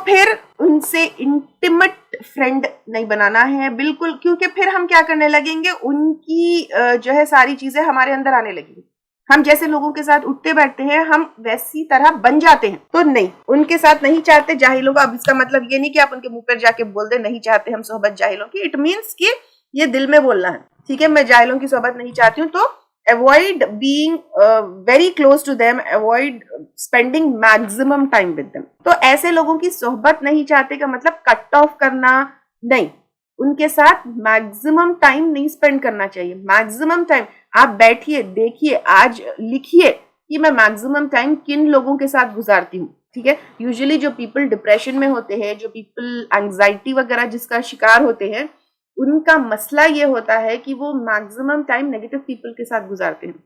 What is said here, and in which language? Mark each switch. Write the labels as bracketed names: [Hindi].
[Urdu] تو پھر ان سے انٹیمیٹ فرینڈ نہیں بنانا ہے بالکل، کیونکہ پھر ہم کیا کرنے لگیں گے، ان کی جو ہے ساری چیزیں ہمارے اندر آنے لگیں گی. ہم جیسے لوگوں کے ساتھ اٹھتے بیٹھتے ہیں ہم ویسی طرح بن جاتے ہیں. تو نہیں، ان کے ساتھ نہیں چاہتے جاہلوں کا. اب اس کا مطلب یہ نہیں کہ آپ ان کے منہ پر جا کے بول دیں نہیں چاہتے ہم صحبت جاہلوں کی. [English] it means [Urdu] کہ یہ دل میں بولنا ہے، ٹھیک ہے، میں جاہلوں کی صحبت نہیں چاہتی ہوں. تو [English] avoid being very close to them, avoid spending maximum time with them. [Urdu] تو ایسے لوگوں کی صحبت نہیں چاہتے کا مطلب کٹ آف کرنا نہیں، ان کے ساتھ میکزیمم ٹائم نہیں اسپینڈ کرنا چاہیے. میکزیمم ٹائم آپ بیٹھیے، دیکھیے، آج لکھیے کہ میں میکزیمم ٹائم کن لوگوں کے ساتھ گزارتی ہوں. ٹھیک ہے، یوزلی جو پیپل ڈپریشن میں ہوتے ہیں، جو پیپل انگزائٹی وغیرہ جس کا شکار ہوتے ہیں، ان کا مسئلہ یہ ہوتا ہے کہ وہ میکزیمم ٹائم نیگیٹو پیپل کے ساتھ گزارتے ہیں.